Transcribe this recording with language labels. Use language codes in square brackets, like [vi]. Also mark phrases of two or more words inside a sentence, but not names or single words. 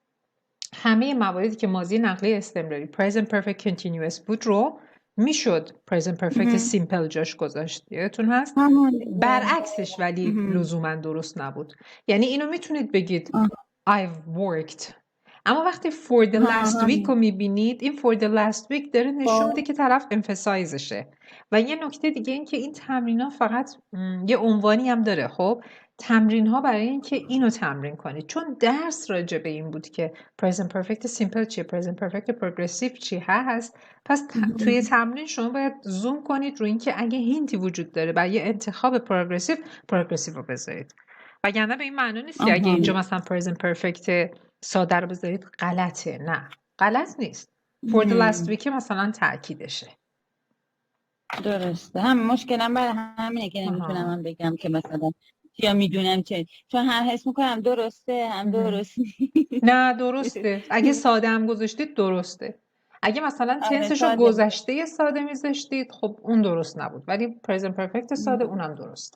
[fa] همه مواردی که ماضی نقلی استمراری [en] present perfect continuous [fa] بود رو میشد [en] present perfect simple [fa] جاش گذاشت یادتون هست برعکسش ولی لزوما درست نبود یعنی اینو میتونید بگید [en] I've worked [fa] اما وقتی [en] for the last week [fa] رو میبینید این [en] for the last week [fa] داره نشون میده که طرف emphasizeشه و یه نکته دیگه این که این تمرین ها فقط یه عنوانی هم داره خب تمرین ها برای این که اینو تمرین کنید چون درس راجع به این بود که [en] present perfect simple [fa] چیه [en] present perfect progressive [fa] چی هست پس توی تمرین شما باید زوم کنید روی این که اگه هینتی وجود داره برای انتخاب progressive رو بذارید وگرنه به این معنی نیست که اگه اینجا مثلا [en] present perfect [fa] ساده رو بذارید غلطه نه غلط نیست [en] for the last week [fa] مثلا تأکیدشه درسته هم مشکلم برای همینه که نمیتونم من بگم که مثلا یا میدونم چه چون هم حس میکنم درسته هم درست نه درسته اگه ساده هم گذاشتید درسته اگه مثلا تنسشو گذشته ساده میذاشتید خب اون درست نبود ولی [en] present perfect [fa] ساده اونم درست